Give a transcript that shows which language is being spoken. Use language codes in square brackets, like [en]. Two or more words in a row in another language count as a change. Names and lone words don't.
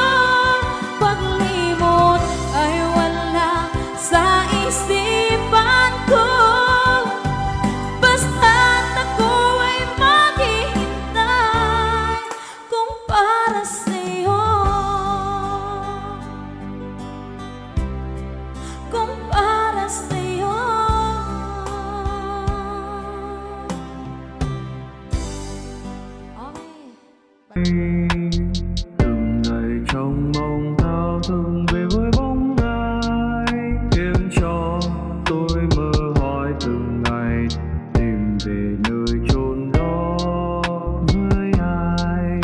[tl] Paglimot ay wala sa isipan ko. Basta't ako ay maghihintay kung para sa'yo. Kung para sa'yo. Okay. [vi] Từng ngày trong mong thao thức về với bóng ai, khiến cho tôi mơ hỏi từng ngày tìm về nơi chốn đó với ai.